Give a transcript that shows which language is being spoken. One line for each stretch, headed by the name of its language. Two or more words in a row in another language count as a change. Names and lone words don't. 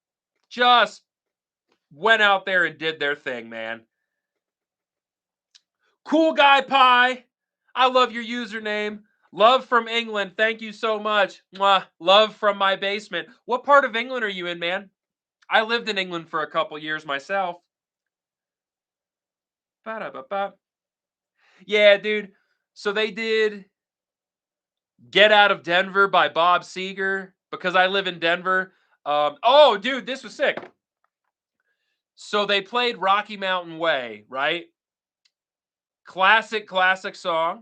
English: No opener, just went out there and did their thing, man. Cool Guy Pie, I love your username. Love from England, thank you so much. Mwah. Love from my basement. What part of England are you in, man? I lived in England for a couple years myself. Ba-da-ba-ba. Yeah, dude. So they did Get Out of Denver by Bob Seger because I live in Denver. Oh, dude, this was sick. So they played Rocky Mountain Way, right? Classic, classic song.